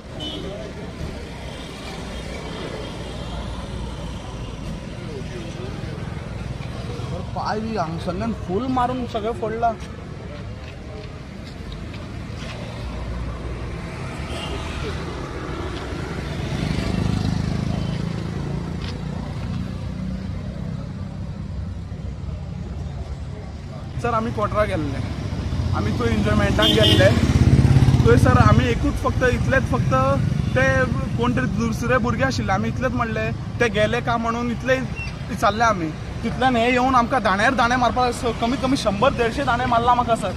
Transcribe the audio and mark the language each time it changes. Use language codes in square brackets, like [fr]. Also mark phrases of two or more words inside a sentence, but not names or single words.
[kok] पाय बी अंगसल्यान फुल मारून सगळं फोडला। सर आम्ही कोटरा गेल्ले, आम्ही तो एन्जॉयमेंटाक गेल्ले। थंय सर आम्ही एकूच फक्त इतलेच फक्त ते कोण तरी दुसरे भुरगे आशिल्ले, आम्ही इतलेच म्हणले ते गेले का म्हणून इतले चालले आम्ही। तितल्यान हे येऊन आमकां दाण्यार दाणे मारपाक कमीत कमी 100-150 दाणे मारला म्हाका सर।